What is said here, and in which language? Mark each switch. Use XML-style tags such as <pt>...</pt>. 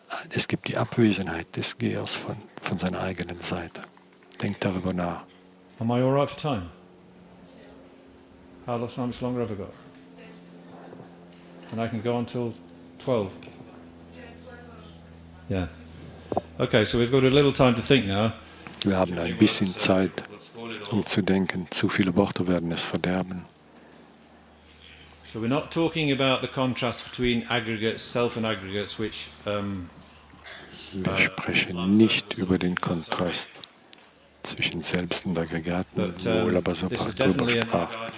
<de>Es gibt die Abwesenheit des Gehers von seiner eigenen Seite. Denkt darüber nach.</de> <en>Am I all right for time? How much longer have I got? And I can go until 12. Yeah. Okay, so we've got a little time to think now.</en> <de>Wir haben ein bisschen Zeit um zu denken. Zu viele Worte werden es verderben.</de> <en>So we're not talking about the contrast between aggregates, self and aggregates, which</en> <de>Wir sprechen nicht über den Kontrast zwischen Selbst und Aggregaten, wo Labasopra drüber sprach.</de>